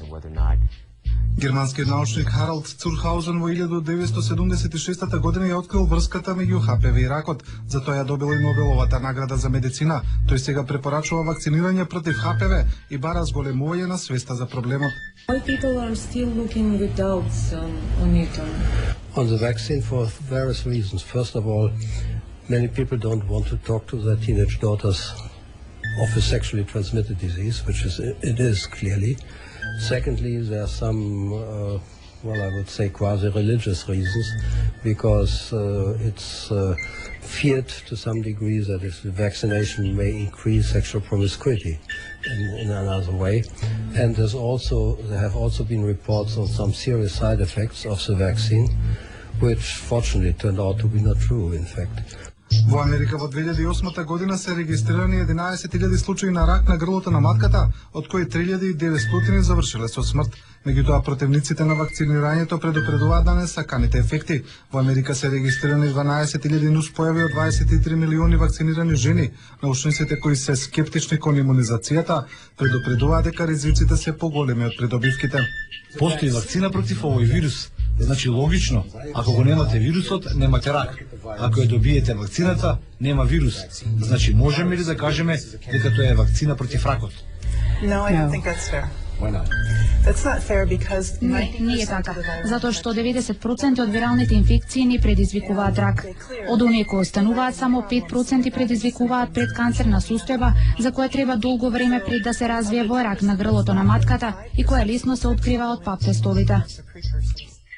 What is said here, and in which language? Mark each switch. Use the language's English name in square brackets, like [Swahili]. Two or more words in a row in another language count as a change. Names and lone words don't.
[Macedonian] Германскиот научник Харалд Цурхаузен во 1976 година ја открил врската меѓу ХПВ и ракот. За тоа ја добил и Нобеловата награда за медицина. Тој сега препорачува вакцинирање против ХПВ и бара зголемување на свеста за проблемот. [English] On the vaccine for various reasons. First of all, many people don't want to talk to their teenage daughters of a sexually transmitted disease, which it is clearly. Secondly, there are some, I would say quasi-religious reasons, because it's feared to some degree that if the vaccination may increase sexual promiscuity in another way. And there have also been reports of some serious side effects of the vaccine, which fortunately turned out to be not true, in fact. [Macedonian] Во Америка во 2008 година се регистрирани 11.000 случаи на рак на грлото на матката, од кои 3.900 завршиле со смрт. Меѓутоа, противниците на вакцинирањето предупредуваат на несаканите ефекти. Во Америка се регистрирани 12.000 нуспојави од 23 милиони вакцинирани жени. Научниците кои се скептични кон имунизацијата предупредуваат дека ризиците се поголеми од придобивките. Постои вакцина против овој вирус. Значи логично, ако го немате вирусот, немате рак. Ако ја добиете вакцината, нема вирус. Значи можеме ли да кажеме дека тоа е вакцина против ракот? [English] No, I don't think that's fair. Why not? That's not fair because [Macedonian] Не е така, затоа што 90% од виралните инфекции не предизвикуваат рак. Од оние кои остануваат, само 5% предизвикуваат предканцерна состојба, за која треба долго време пред да се развие во рак на грлото на матката и која лесно се открива од пап тестовите.